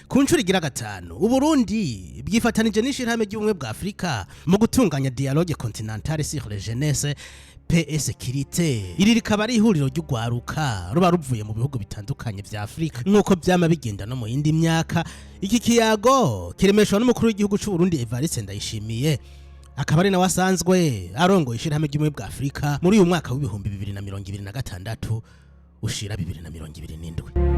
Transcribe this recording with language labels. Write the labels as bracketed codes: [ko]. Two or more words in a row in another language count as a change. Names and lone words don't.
[rn] ku nshuro igira gatanu Uburundi bwifatanije n'ishirahamwe ry'ubumwe bwa Afrika mu gutunganya [fr] dialogue continentale sur la jeunesse paix et sécurité. [rn] Iri rikaba ari ihuriro ry'ugwaruka ruba ruvuye mu bihugu bitandukanye vya Afrika nkuko byama bigenda no mu yindi myaka. Iki kiyago kiremeshwa n'umukuru w'igihugu cy'u Burundi Evariste Ndayishimiye, akaba ari nawe asanzwe arongoye ishirahamwe ry'ubumwe bwa Afrika muri uyu mwaka w'ibihumbi 2026 ushira 2027.